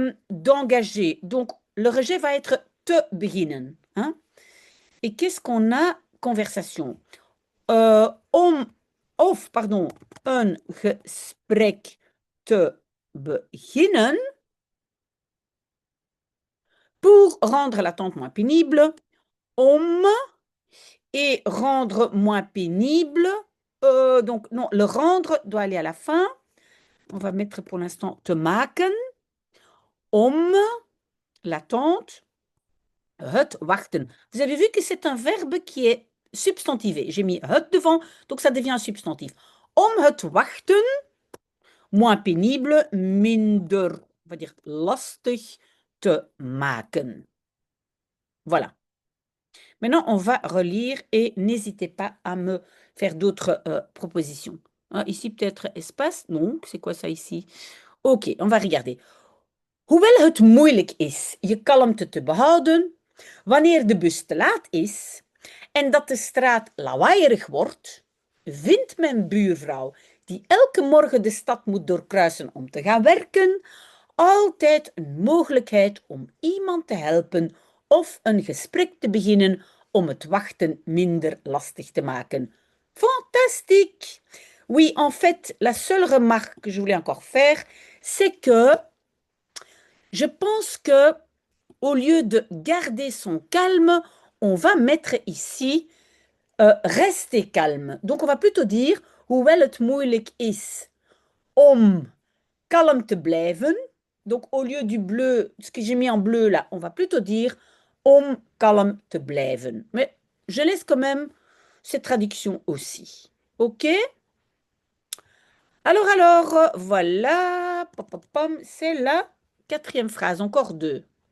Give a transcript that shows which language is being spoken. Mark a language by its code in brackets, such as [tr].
[fr] D'engager. Donc, le rejet va être [nl] te beginnen, [fr] hein. Et qu'est-ce qu'on a? Conversation. [nl] Om, of, [fr] pardon, [nl] een gesprek te beginnen. [fr] Pour rendre l'attente moins pénible, om, et rendre moins pénible. Donc, non, le rendre doit aller à la fin. On va mettre pour l'instant [nl] te maken. Om, [fr] l'attente. [nl] Het wachten. [fr] Vous avez vu que c'est un verbe qui est substantivé. J'ai mis het devant, donc ça devient un substantif. [nl] Om het wachten, [fr] moins pénible, [nl] minder, [fr] on va dire [nl] lastig te maken. [fr] Voilà. Maintenant, on va relire et n'hésitez pas à me faire d'autres propositions. Ah, ici, peut-être espace. Non, c'est quoi ça ici? Ok, on va regarder. [nl] Hoewel het moeilijk is je kalmte te behouden, wanneer de bus te laat is en dat de straat lawaaierig wordt, vindt mijn buurvrouw, die elke morgen de stad moet doorkruisen om te gaan werken, altijd een mogelijkheid om iemand te helpen of een gesprek te beginnen om het wachten minder lastig te maken. [fr] Fantastique! Oui, en fait, la seule remarque que je voulais encore faire, c'est que je pense que au lieu de garder son calme, on va mettre ici rester calme. Donc on va plutôt dire [nl] hoewel het moeilijk is om kalm te blijven. [fr] Donc au lieu du bleu, ce que j'ai mis en bleu là, on va plutôt dire [nl] om kalm te blijven. [fr] Mais je laisse quand même cette traduction aussi. OK? Alors, voilà. C'est la quatrième phrase, encore deux.